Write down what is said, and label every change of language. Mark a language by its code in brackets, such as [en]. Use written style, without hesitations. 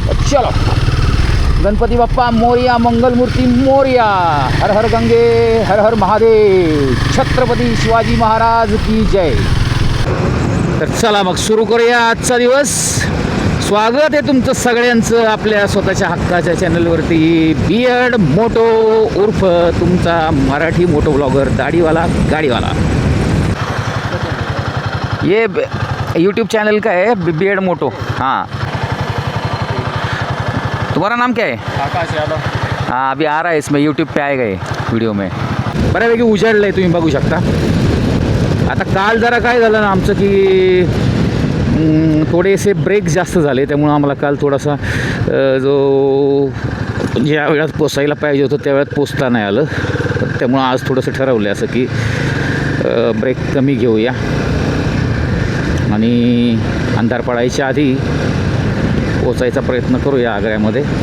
[mr] चलो, गणपती बाप्पा मोरया, मंगलमूर्ती मोरया, हर हर गंगे, हर हर महादेव, छत्रपती शिवाजी महाराज की जय. तर चला मग सुरू करूया आजचा दिवस. स्वागत आहे तुमचं सगळ्यांचं आपल्या स्वतःच्या हक्काच्या चॅनलवरती. बियर्ड मोटो उर्फ तुमचा मराठी मोटो ब्लॉगर, दाढीवाला गाडीवाला. [hi] ये यूट्यूब चैनल का है बियर्ड मोटो. हाँ, तुम्हारा नाम क्या है? आकाश यादव. हाँ, अभी आ रहा है इसमें, यूट्यूब पे आएगा ये व्हिडिओ में. [mr] बऱ्यापैकी उजाडलं आहे, तुम्ही बघू शकता. आता काल जरा काय झालं ना आमचं की थोडेसे ब्रेक जास्त झाले, त्यामुळं आम्हाला काल थोडासा जो ज्या वेळात पोचायला पाहिजे होतं त्या वेळात पोचता नाही आलं. त्यामुळं आज थोडंसं ठरवलं असं की ब्रेक कमी घेऊया आणि अंधार पडायच्या आधी पोचायचा प्रयत्न करूया आग्र्यामध्ये.